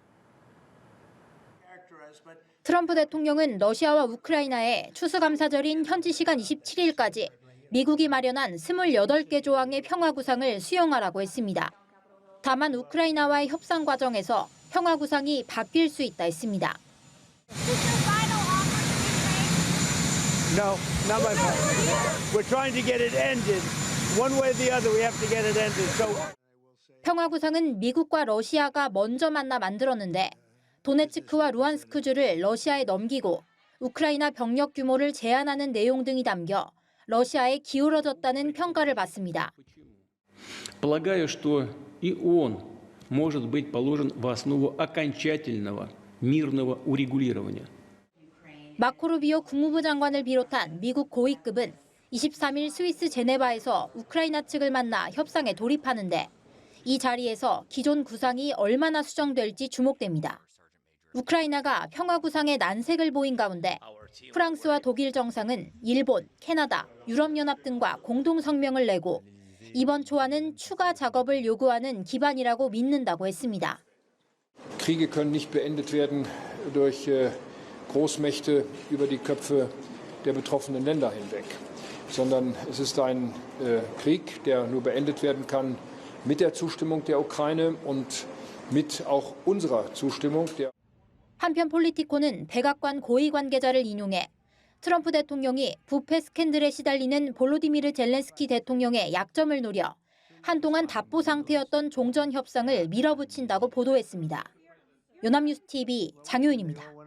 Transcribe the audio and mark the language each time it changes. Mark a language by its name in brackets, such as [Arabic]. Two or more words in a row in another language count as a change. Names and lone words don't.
[Korean] 트럼프 대통령은 러시아와 우크라이나에 추수감사절인 현지 시간 27일까지 미국이 마련한 28개 조항의 평화 구상을 수용하라고 했습니다. 다만 우크라이나와의 협상 과정에서 평화 구상이 바뀔 수 있다 했습니다. [English] No, not my fault. We're trying to get it ended. One way or the other, we have to get it ended. So... [Korean] 평화 구상은 미국과 러시아가 먼저 만나 만들었는데 도네츠크와 루안스크주를 러시아에 넘기고 우크라이나 병력 규모를 제한하는 내용 등이 담겨 러시아에 기울어졌다는 평가를 받습니다. [Russian] Полагаю, что и он может быть положен в основу окончательного мирного урегулирования. [Korean] 마코 루비오 국무부 장관을 비롯한 미국 고위급은 23일 스위스 제네바에서 우크라이나 측을 만나 협상에 돌입하는데 이 자리에서 기존 구상이 얼마나 수정될지 주목됩니다. 우크라이나가 평화 구상에 난색을 보인 가운데 프랑스와 독일 정상은 일본, 캐나다, 유럽연합 등과 공동 성명을 내고 이번 초안은 추가 작업을 요구하는 기반이라고 믿는다고 했습니다. [German] Kriege können nicht beendet werden durch Großmächte über die Köpfe der betroffenen Länder hinweg, sondern es ist ein Krieg, der nur beendet werden kann mit der Zustimmung der Ukraine und mit auch unserer Zustimmung. [Korean] 한편 폴리티코는 백악관 고위 관계자를 인용해 트럼프 대통령이 부패 스캔들에 시달리는 볼로디미르 젤렌스키 대통령의 약점을 노려 한동안 답보 상태였던 종전 협상을 밀어붙인다고 보도했습니다. 연합뉴스 TV 장효인입니다.